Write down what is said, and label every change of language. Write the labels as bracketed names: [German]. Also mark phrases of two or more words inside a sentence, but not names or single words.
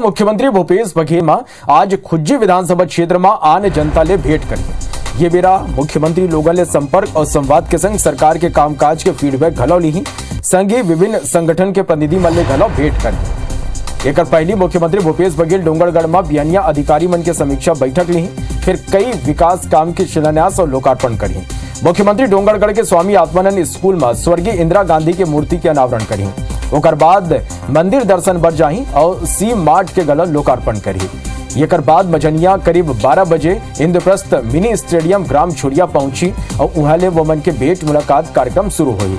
[Chhattisgarhi] मुख्यमंत्री भूपेश बघेल आज खुज्जी विधानसभा क्षेत्र में आन जनता ले भेंट करी। ये बेरा मुख्यमंत्री लोगों ले संपर्क और संवाद के संग सरकार के कामकाज के फीडबैक घलो ली। संग ही विभिन्न संगठन के प्रतिनिधि मन ले घलो भेंट करी। एक पहली मुख्यमंत्री भूपेश बघेल डोंगरगढ़ में बियानिया अधिकारी मन के समीक्षा बैठक ली। फिर कई विकास काम के शिलान्यास और लोकार्पण करी। मुख्यमंत्री डोंगरगढ़ के स्वामी आत्मानंद स्कूल में स्वर्गीय इंदिरा गांधी के मूर्ति के अनावरण करी। ओकर बाद मंदिर दर्शन बर जाही और सी मार्ट के गला लोकार्पण करी। एकर बाद मजनिया करीब 12 बजे इंद्रप्रस्थ मिनी स्टेडियम ग्राम छुड़िया पहुंची और उहाले वमन के भेंट मुलाकात कार्यक्रम शुरू हुई।